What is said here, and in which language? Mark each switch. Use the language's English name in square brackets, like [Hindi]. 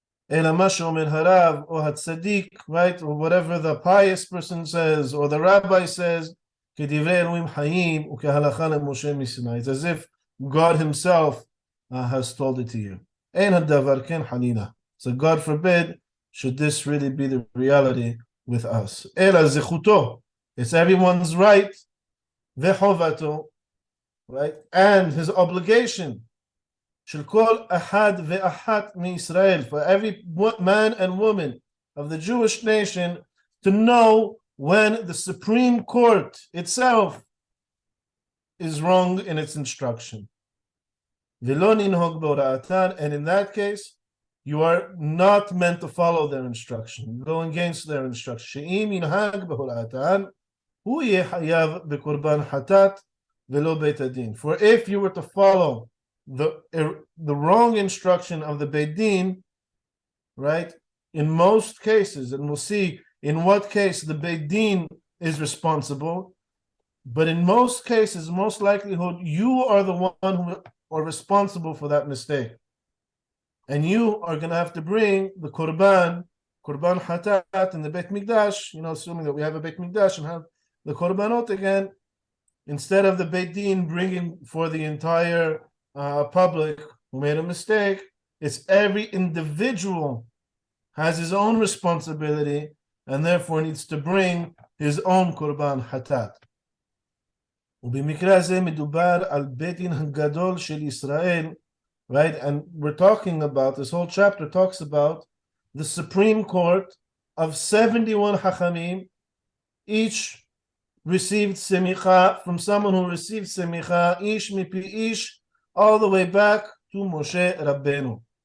[Hebrew] אלא מה שאומר הרב או הצדיק, [English] right, or whatever the pious person says or the rabbi says, [Hebrew] כדברי אלוהים חיים וכהלכה למשה מסיני. [English] It's as if God himself has told it to you. [Hebrew] אין הדבר כן חנינה. [English] So God forbid should this really be the reality with us. [Hebrew] אלא זכותו, [English] it's everyone's right, [Hebrew] וחובתו, [English] right, and his obligation, [Hebrew] של כל אחד ואחת מישראל, [English] for every man and woman of the Jewish nation to know when the Supreme Court itself is wrong in its instruction. [Hebrew] ולא ננהוג בהוראתן, [English] and in that case, you are not meant to follow their instruction. Go against their instruction. [Hebrew] שאם ינהג בהוראתן, הוא יהיה חייב בקורבן חטאת ולא בית הדין. [English] For if you were to follow the wrong instruction of the Beit Din, right, in most cases, and we'll see in what case the Beit Din is responsible, but in most cases, most likelihood, you are the one who are responsible for that mistake. And you are going to have to bring the Korban Hatat in the Beit Mikdash, assuming that we have a Beit Mikdash and have the Korbanot again, instead of the Beit Din bringing for the entire public who made a mistake. It's every individual has his own responsibility and therefore needs to bring his own Korban Hatat. [Hebrew] ובמקרה הזה מדובר על בית דין הגדול של ישראל, right? [English] And we're talking about, this whole chapter talks about the Supreme Court of 71 Hachamim, each received semicha from someone who received semicha, [Hebrew] ish mipi ish, [English] all the way back to Moshe Rabbeinu.